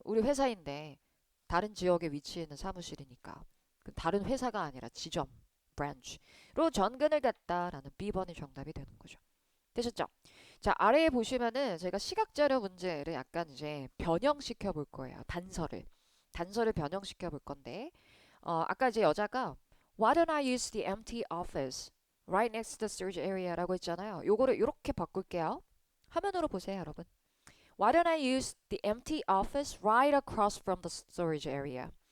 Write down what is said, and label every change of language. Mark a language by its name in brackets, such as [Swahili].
[Korean] 우리 회사인데 다른 지역에 위치해 있는 사무실이니까 그 다른 회사가 아니라 지점, branch로 전근을 갖다라는 B번이 정답이 되는 거죠. 되셨죠? 자, 아래에 보시면은 제가 시각자료 문제를 약간 이제 변형시켜 볼 거예요. 단서를 변형시켜 볼 건데 아까 이제 여자가 [English] Why don't I use the empty office right next to the storage area [Korean] 라고 했잖아요. 요거를 이렇게 바꿀게요. 화면으로 보세요, 여러분. [English] Why don't I use the empty office right across from the storage area?